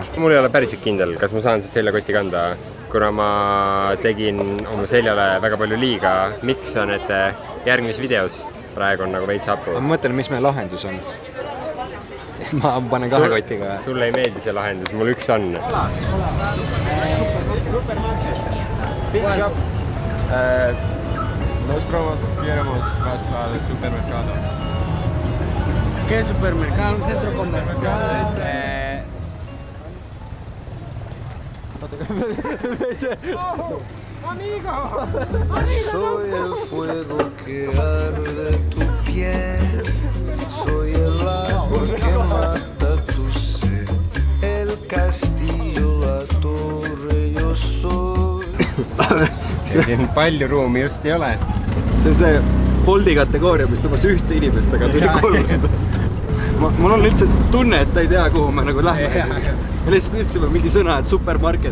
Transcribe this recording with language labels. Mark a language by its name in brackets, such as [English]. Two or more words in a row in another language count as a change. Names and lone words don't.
[Estonian] Mul ei ole päriselt kindel, kas ma saan see seljakotti kanda, kuna ma tegin oma seljale väga palju liiga. Miks on, et järgmises videos praegu on nagu veits hapu? Ma mõtlen, mis meie lahendus on. Ma panen 2 kotiga. Sulle ei meeldi see lahendus, mul üks on. [English] Big shop. [Spanish] Nosotros queremos vas al supermercado. ¿Qué supermercado? ¿Un centro comercial? Soy el fuego que arde tu piel, soy el agua que mata tu sed, el castillo, la torre, yo soy. [Estonian] Siin palju ruumi just ei ole. See on see Bolti kategooria, mis lubas 1 inimest, aga tuli 3. Mul on üldse tunne, et ta ei tea, kuhu me nagu lähme. Me lihtsalt ütlesime mingi sõna, et supermarket.